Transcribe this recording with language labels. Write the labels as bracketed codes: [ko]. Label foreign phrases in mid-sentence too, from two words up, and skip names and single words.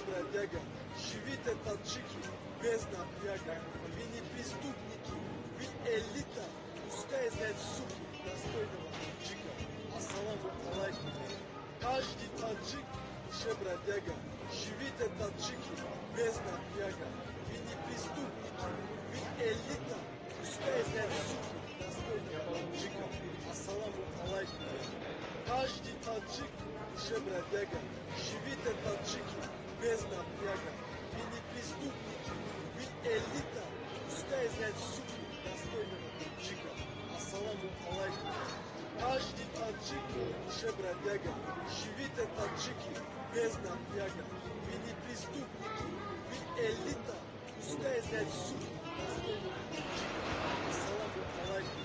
[ru] бродяга, живите таджики, без напряга. Вы не преступники, вы элита, пускай знает суки достойного таджика. [ar] السلام عليكم. [ru] Каждый таджик уже бродяга, живите таджики, без напряга. Вы не преступники, вы элита, пускай знает суки достойного таджика. [ar] السلام عليكم. [ru] Каждый таджик уже бродяга, живите таджики, без напряга. Вы не преступники, вы элита, пускай знает суки достойного таджика. [ar] السلام عليكم. [ru] Каждый таджик уже бродяга, живите таджики, без напряга. Вы не преступники, вы элита, пускай знает суки достойного таджика. [ar] السلام عليكم.